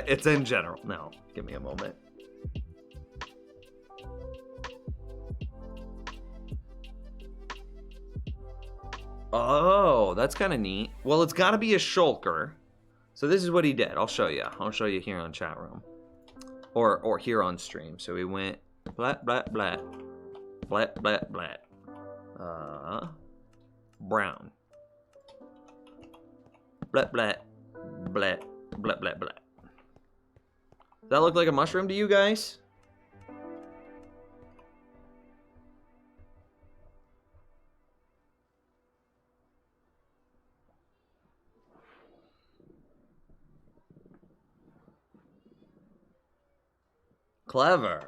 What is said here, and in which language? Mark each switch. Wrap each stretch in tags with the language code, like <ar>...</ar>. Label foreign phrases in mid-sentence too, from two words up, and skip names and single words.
<en>It's in general. No, give me a moment. Oh, that's kind of neat. Well, it's got to be a shulker. So this is what he did. I'll show you. I'll show you here on chat room. Or here on stream. So he went blat, blat, blat. Blat, blat, blat. Brown. Blat, blat. Blat, blat, blat, blat. Does that look like a mushroom to you guys? Clever.</en>